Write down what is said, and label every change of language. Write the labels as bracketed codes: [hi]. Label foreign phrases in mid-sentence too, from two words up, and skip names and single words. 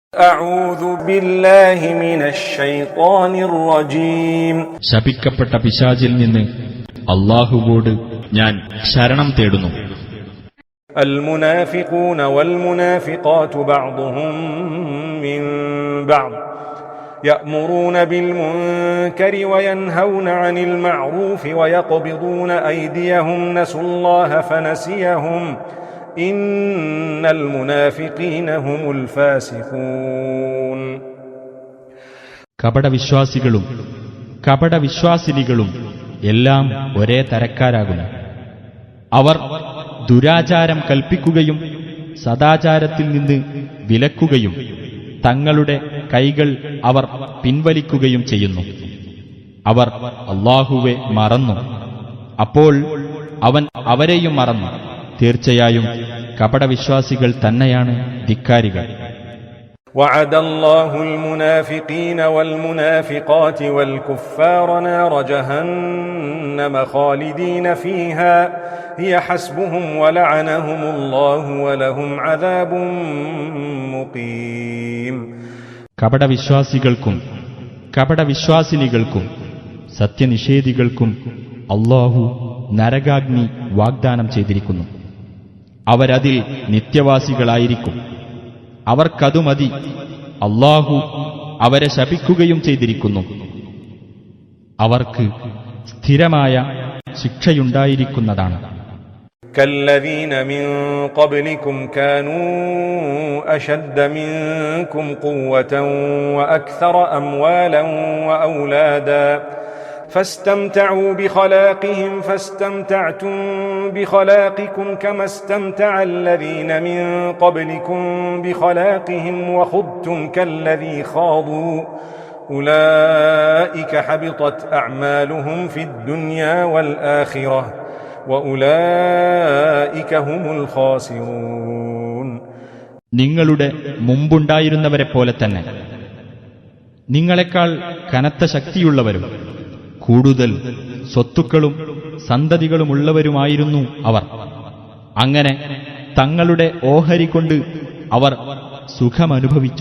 [ar] أعوذ بالله من الشيطان الرجيم [ml] ശപിക്കപ്പെട്ട പിശാചിൽ നിന്ന് അല്ലാഹുവോട് ഞാൻ ശരണം തേടുന്നു. [ar] المنافقون والمنافقات بعضهم من بعض يأمرون بالمنكر وينهون عن المعروف ويقبضون أيديهم نسوا الله فنسيهم إن المنافقين هم الفاسقون. [ml] കപടവിശ്വാസികളും കപടവിശ്വാസിനികളും എല്ലാം ഒരേ തരക്കാരാകുന്നു. അവർ ദുരാചാരം കൽപ്പിക്കുകയും സദാചാരത്തിൽ നിന്ന് വിലക്കുകയും തങ്ങളുടെ കൈകൾ അവർ പിൻവലിക്കുകയും ചെയ്യുന്നു. അവർ അല്ലാഹുവെ മറന്നു, അപ്പോൾ അവൻ അവരെയും മറന്നു. തീർച്ചയായും കപടവിശ്വാസികൾ തന്നെയാണ് ധിക്കാരികൾ. [ar] وعد الله المنافقين والمنافقات والكفار نار جهنم خالدين فيها هي حسبهم ولعنهم الله ولهم عذاب مقيم. [ml] കപടവിശ്വാസികൾക്കും കപടവിശ്വാസിനികൾക്കും സത്യനിഷേധികൾക്കും അല്ലാഹു നരകാഗ്നി വാഗ്ദാനം ചെയ്തിരിക്കുന്നു. അവരതിൽ നിത്യവാസികളായിരിക്കും. അവർക്കതു മതി. അല്ലാഹു അവരെ ശപിക്കുകയും ചെയ്തിരിക്കുന്നു. അവർക്ക് സ്ഥിരമായ ശിക്ഷയുണ്ടായിരിക്കുന്നതാണ്. [ar] كالذين من قبلكم كانوا أشد منكم قوة وأكثر أموالا وأولادا فاستمتعوا بخلاقهم فاستمتعتم بخلاقكم كما استمتع الذين من قبلكم بخلاقهم وخضتم كالذي خاضوا أولئك حبطت أعمالهم في الدنيا والآخرة وأولئك هم الخاسرون. [ml] നിങ്ങളുടെ മുമ്പുണ്ടായിരുന്നവരെപ്പോലെ തന്നെ നിങ്ങളെക്കാൾ കനത്ത ശക്തിയുള്ളവരും കൂടുതൽ സ്വത്തുക്കളും സന്തതികളുമുള്ളവരുമായിരുന്നു അവർ. അങ്ങനെ തങ്ങളുടെ ഓഹരി കൊണ്ട് അവർ സുഖമനുഭവിച്ചു.